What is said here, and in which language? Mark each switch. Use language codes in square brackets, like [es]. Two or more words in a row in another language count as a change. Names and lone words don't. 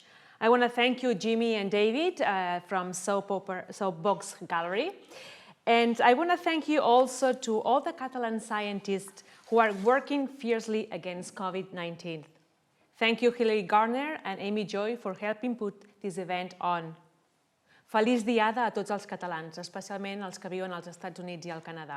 [en] I want to thank you, Jimmy and David, from Soapbox Gallery. And I want to thank you also to all the Catalan scientists who are working fiercely against COVID-19. Thank you, Hilary Garner and Amy Joy, for helping put this event on. [ca] Feliç Diada a tots els catalans, especialment els que viuen als Estats Units i al Canadà.